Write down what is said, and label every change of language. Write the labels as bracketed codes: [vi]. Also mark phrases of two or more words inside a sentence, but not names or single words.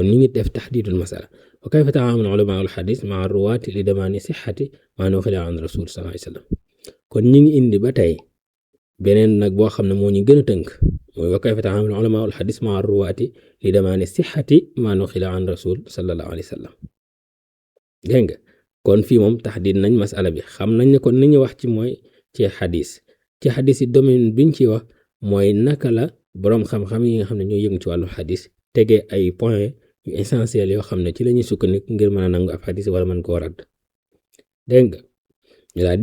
[wo] ñu ngi def [ar] تحديد المسألة وكيف تعامل علماء الحديث مع الرواة لضمان صحة ما نقل عن الرسول صلى الله عليه وسلم [wo] kon ñu ngi indi ba tey beneen nag boo xam ne moo ñu gën a tënk mooy [ar] وكيف تعامل علماء الحديث مع الرواة لضمان صحة ما نقل عن الرسول صلى الله عليه وسلم [wo] dégg nga kon fii moom tahdid nañ masala bi xam nañ ne kon ni ñu wax ci mooy ci xadis yi domaine biñ ci wax mooy naka la boroom xam-xam yi nga xam ne ñoo yëngu ci wàllu xadis tegee ay point yu essentiel yoo xam ne ci la ñuy sukkandiku ngir mën a nangu ab xadis wala mën koo radd dégg nga ñu daal